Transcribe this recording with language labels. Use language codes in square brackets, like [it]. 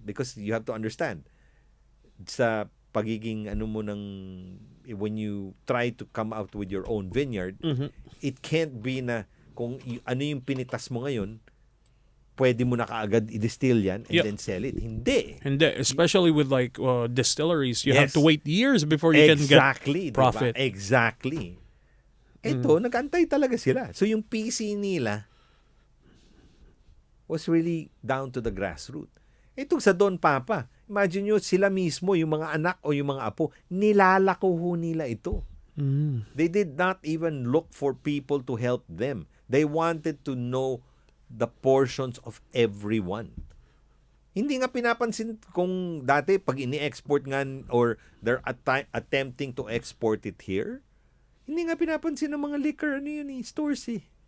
[en] Because you have to understand, [tl] sa pagiging mo [en] when you try to come out with your own vineyard, it can't be [tl] na kung ano yung pinitas mo ngayon, pwede mo na kaagad i-distill yan [en] and then sell it. [tl] Hindi. [en] Especially with like distilleries, you have Yes. to wait years before you can get profit. [tl] Diba? Exactly. Ito, nag-antay talaga sila. [en] So yung PC nila was really down to the grassroots. [tl] Itong sa Don Papa, imagine nyo, sila mismo, yung mga anak o yung mga apo, nilalako ho nila ito. [en] They did not even look for people to help them. They wanted to know the portions of everyone. [tl] Hindi nga pinapansin kung dati pag ini-export nga [en] or they're attempting to export it here, [tl] hindi nga pinapansin ng mga liquor stores